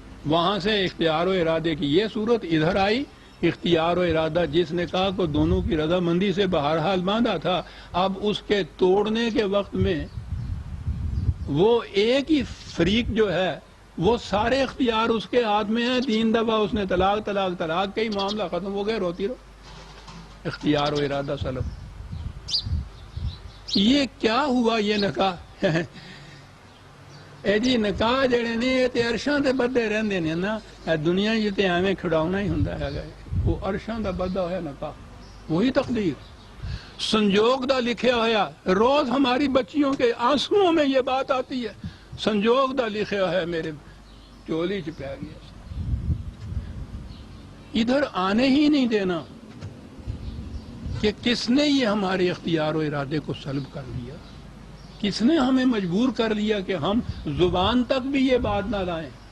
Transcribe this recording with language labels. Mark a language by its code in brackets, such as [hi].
[ur] وہاں سے اختیار و ارادے کی یہ صورت ادھر آئی. اختیار و ارادہ جس نکاح کو دونوں کی رضامندی سے بہرحال باندھا تھا، اب اس کے توڑنے کے وقت میں وہ ایک ہی فریق جو ہے وہ سارے اختیار اس کے ہاتھ میں ہیں. 3 دفعہ اس نے طلاق طلاق طلاق کئی، معاملہ ختم ہو گیا، روتی رہو. اختیار و ارادہ سلب. یہ کیا ہوا یہ نکاح؟ [pa] اے جی نکاح جڑے نے تے عرشاں تے بدے رہندے نے نا. دنیا تے ایویں کھڑاؤنا ہی ہوندا ہے. وہ عرشاں دا بدہ ہویا نکاح، وہی تقدیر سنجوگ دا لکھیا ہویا. [ur] روز ہماری بچیوں کے آنسوؤں میں یہ بات آتی ہے، [pa] سنجوگ دا لکھیا ہے میرے چولی چ پہ گیا. [ur] ادھر آنے ہی نہیں دینا کہ کس نے یہ ہمارے اختیار و ارادے کو سلب کر لیا، کس نے ہمیں مجبور کر لیا کہ ہم زبان تک بھی یہ بات نہ لائیں.